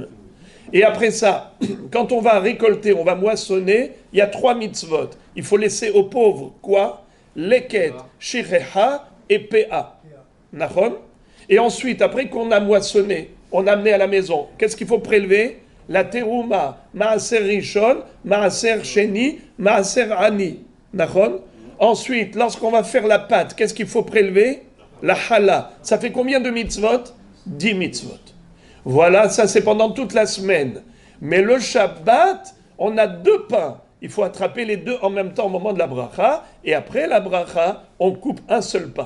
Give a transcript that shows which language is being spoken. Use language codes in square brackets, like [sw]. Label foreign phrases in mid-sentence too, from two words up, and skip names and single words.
[fr] Et après ça, quand on va récolter, on va moissonner, il y a 3 mitzvot. Il faut laisser aux pauvres quoi? Leket, Shireha et Pea. Nachon? Et ensuite, après qu'on a moissonné, on a amené à la maison, qu'est-ce qu'il faut prélever? La terouma, [he] מעשר ראשון, מעשר שני, מעשר עני. נכון. [fr] Ensuite, lorsqu'on va faire la pâte, qu'est-ce qu'il faut prélever? La challah. Ça fait combien de mitzvot? 10 mitzvot. Voilà, ça c'est pendant toute la semaine. Mais le Shabbat, on a 2 pains. Il faut attraper les 2 en même temps au moment de la bracha. Et après la bracha, on coupe un seul pain.